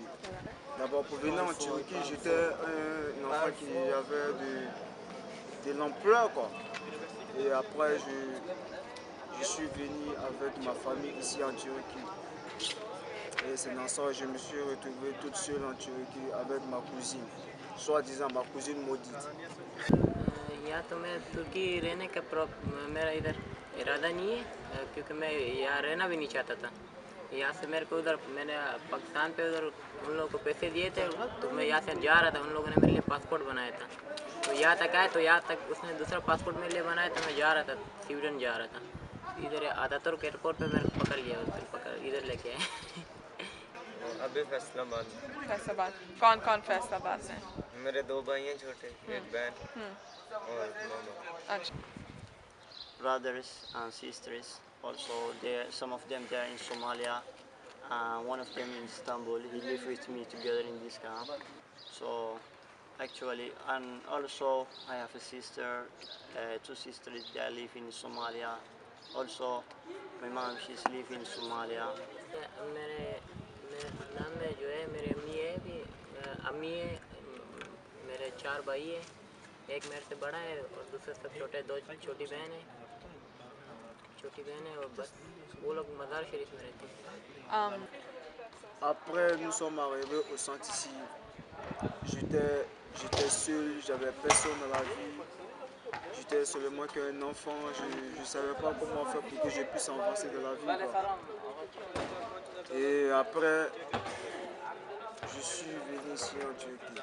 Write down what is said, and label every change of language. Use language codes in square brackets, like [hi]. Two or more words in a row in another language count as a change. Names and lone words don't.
[fr] D'abord, pour venir en Turquie, j'étais un enfant qui avait de l'emploi, quoi. Et après, je suis venu avec ma famille ici en Turquie. Et c'est dans ça que je me suis retrouvé toute seule en Turquie avec ma cousine, soi-disant ma cousine maudite. [hi] या तो मैं तुर्की रहने का मेरा इधर इरादा नहीं है क्योंकि मैं यहाँ रहना भी नहीं चाहता था यहाँ से मेरे को उधर मैंने पाकिस्तान पे उधर उन लोगों को पैसे दिए थे तो मैं यहाँ से जा रहा था उन लोगों ने मेरे लिए पासपोर्ट बनाया था तो यहाँ तक आए तो यहाँ तक उसने दूसरा पासपोर्ट मेरे लिए बनाया तो मैं जा रहा था स्वीडन जा रहा था इधर आतातुर्क एयरपोर्ट पे मेरे को पकड़ लिया इधर लेके आए अभी फैसलाबाद कौन फैसलाबाद में मेरे दो भाई हैं छोटे एक बहन और मामा [en] brothers and sisters. Also, some of them they are in Somalia. One of them in Istanbul. He lives with me together in this camp. So, actually, and also I have a sister, two sisters that live in Somalia. Also, my mom she's live in Somalia. [hi] मेरे खानदान में जो है मेरी अम्मी है मेरे 4 भाई है एक मेरे से बड़ा है और दूसरे सब छोटे 2 छोटी बहन है और बस वो लोग मज़ार शरीफ में रहते हैं [fr] Après, nous sommes arrivés au centre ici. J'étais seul, j'avais personne dans la vie. J'étais seulement qu'un enfant. Je ne savais pas comment faire pour que je puisse avancer dans la vie, quoi. Et après, je suis venu ici en Turquie.